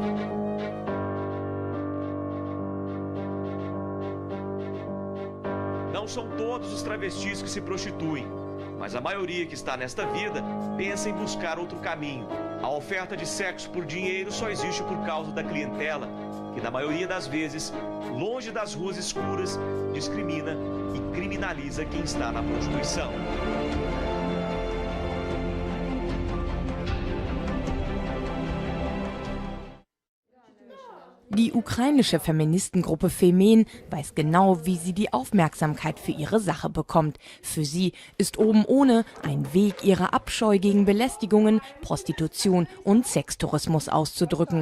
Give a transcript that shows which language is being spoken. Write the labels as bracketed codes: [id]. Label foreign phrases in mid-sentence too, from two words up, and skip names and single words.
[pt] Não são todos os travestis que se prostituem, mas a maioria que está nesta vida pensa em buscar outro caminho. A oferta de sexo por dinheiro só existe por causa da clientela, que na maioria das vezes, longe das ruas escuras, discrimina e criminaliza quem está na prostituição. [de] Die ukrainische Feministengruppe Femen weiß genau, wie sie die Aufmerksamkeit für ihre Sache bekommt. Für sie ist oben ohne ein Weg, ihre Abscheu gegen Belästigungen, Prostitution und Sextourismus auszudrücken.